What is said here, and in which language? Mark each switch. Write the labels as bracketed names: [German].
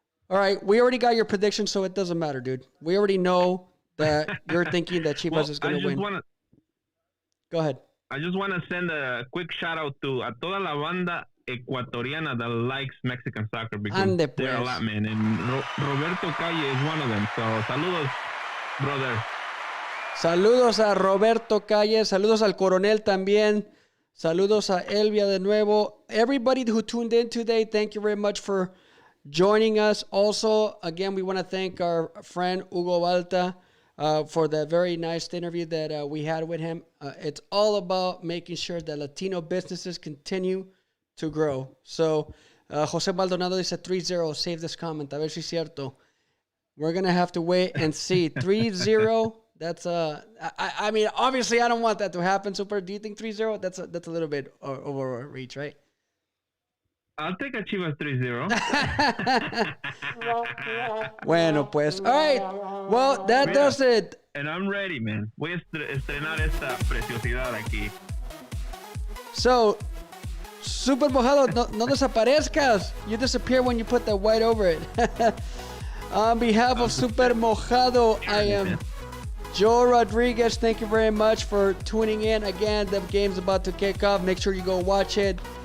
[English] All right, we already got your prediction, so it doesn't matter, dude. We already know that you're thinking that Chivas is going to win. Go ahead. I just want to send a quick shout out to [Spanish] a toda la banda ecuatoriana [English] that likes Mexican soccer, because they're a lot, man. And Roberto Calle is one of them. So, [Spanish] saludos, [English] brother. [Spanish] Saludos a Roberto Calle, saludos al Coronel también. Saludos a Elvia de nuevo. [English] Everybody who tuned in today, thank you very much for joining us. Also, again, we want to thank our friend Hugo Balta for the very nice interview that we had with him. It's all about making sure that Latino businesses continue to grow. So, [Spanish] Jose Maldonado dice 3-0. [English] Save this comment. [Spanish] A ver si es cierto. [English] We're going to have to wait and see. 3-0. That's I mean, obviously, I don't want that to happen. Super, do you think 3-0? That's a little bit overreach, right? I'll take a Chivas 3-0. [Spanish] Bueno, pues. [English] All right. Well, that does it. And I'm ready, man. [Spanish] Voy a estrenar esta preciosidad aquí. [English] So, [Spanish] Super Mojado, no desaparezcas. [English] You disappear when you put the white over it. On behalf of Super Mojado, I am Joe Rodriguez. Thank you very much for tuning in. Again, the game's about to kick off. Make sure you go watch it.